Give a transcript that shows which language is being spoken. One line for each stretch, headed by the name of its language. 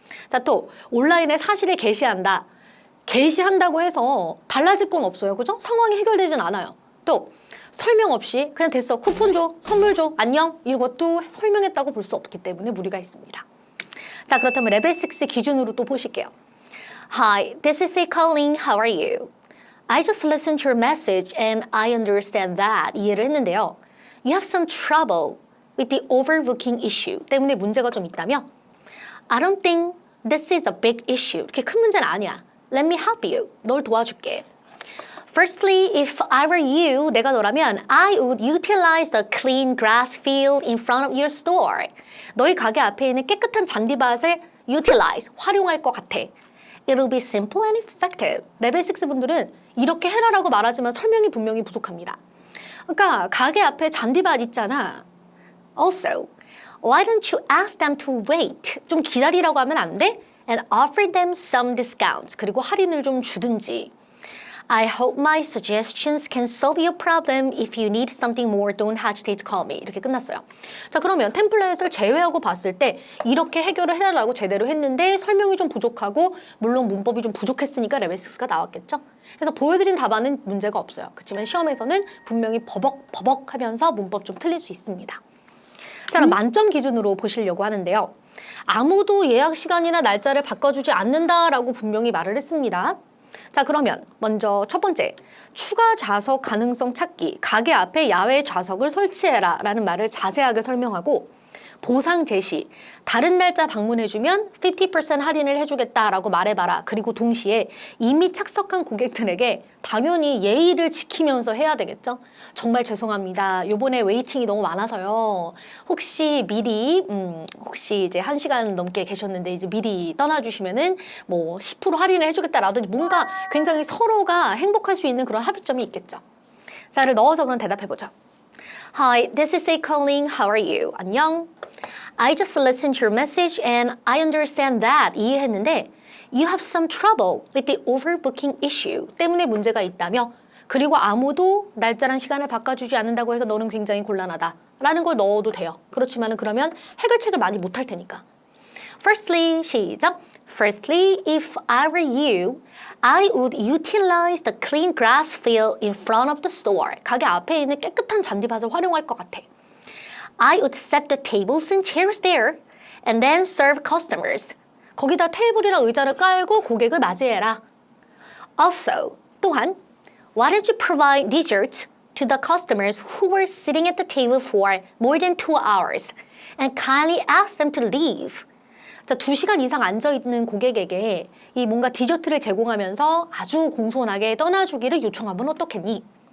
Korean: 자, 또 온라인에 사실을 게시한다. 게시한다고 해서 달라질 건 없어요. 그죠? 상황이 해결되진 않아요. 또 설명 없이 그냥 됐어. 쿠폰 줘, 선물 줘, 안녕. 이것도 설명했다고 볼 수 없기 때문에 무리가 있습니다. 자, 그렇다면 레벨 6 기준으로 또 보실게요.
English: Hi, this is A calling. How are you? I just listened to your message and I understand that.
Korean: 이해를 했는데요.
English: You have some trouble with the overbooking issue.
Korean: 때문에 문제가 좀 있다며?
English: I don't think this is a big issue.
Korean: 이렇게 큰 문제는 아니야.
English: Let me help you.
Korean: 널 도와줄게.
English: Firstly, if I were you,
Korean: 내가 너라면
English: I would utilize the clean grass field in front of your store.
Korean: 너희 가게 앞에 있는 깨끗한 잔디밭을 utilize, 활용할 것 같아.
English: It'll be simple and effective.
Korean: 레벨 6 분들은 이렇게 해라라고 말하지만 설명이 분명히 부족합니다. 그러니까 가게 앞에 잔디밭 있잖아.
English: Also, why don't you ask them to wait?
Korean: 좀 기다리라고 하면 안 돼?
English: And offer them some discounts.
Korean: 그리고 할인을 좀 주든지.
English: I hope my suggestions can solve your problem. If you need something more, don't hesitate to call me.
Korean: 이렇게 끝났어요. 자, 그러면 템플릿을 제외하고 봤을 때 이렇게 해결을 해라라고 제대로 했는데 설명이 좀 부족하고 물론 문법이 좀 부족했으니까 레벨 6가 나왔겠죠. 그래서 보여드린 답안은 문제가 없어요. 그렇지만 시험에서는 분명히 버벅버벅 하면서 문법 좀 틀릴 수 있습니다. 자, 그럼 만점 기준으로 보시려고 하는데요. 아무도 예약 시간이나 날짜를 바꿔주지 않는다라고 분명히 말을 했습니다. 자, 그러면 먼저 첫 번째, 추가 좌석 가능성 찾기, 가게 앞에 야외 좌석을 설치해라 라는 말을 자세하게 설명하고 보상 제시, 다른 날짜 방문해주면 50% 할인을 해주겠다라고 말해봐라. 그리고 동시에 이미 착석한 고객들에게 당연히 예의를 지키면서 해야 되겠죠. 정말 죄송합니다. 요번에 웨이팅이 너무 많아서요. 혹시 미리 혹시 이제 1시간 넘게 계셨는데 이제 미리 떠나주시면은 뭐 10% 할인을 해주겠다라든지 뭔가 굉장히 서로가 행복할 수 있는 그런 합의점이 있겠죠. 자를 넣어서 그럼 대답해보죠.
English: Hi, this is A calling. How are you?
Korean: 안녕.
English: I just listened to your message and I understand that.
Korean: 이해했는데
English: You have some trouble with the overbooking issue.
Korean: 때문에 문제가 있다며 그리고 아무도 날짜랑 시간을 바꿔주지 않는다고 해서 너는 굉장히 곤란하다. 라는 걸 넣어도 돼요. 그렇지만은 그러면 해결책을 많이 못할 테니까.
English: Firstly,
Korean: 시작.
English: Firstly, if I were you, I would utilize the clean grass field in front of the store.
Korean: 가게 앞에 있는 깨끗한 잔디밭을 활용할 것 같아.
English: I would set the tables and chairs there and then serve customers.
Korean: 거기다 테이블이랑 의자를 깔고 고객을 맞이해라.
English: Also,
Korean: 또한
English: Why did you provide dessert to the customers who were sitting at the table for more than 2 hours and kindly ask them to leave?
Korean: 자, 2시간 이상 앉아있는 고객에게 이 뭔가 디저트를 제공하면서 아주 공손하게 떠나주기를 요청하면 어떻겠니?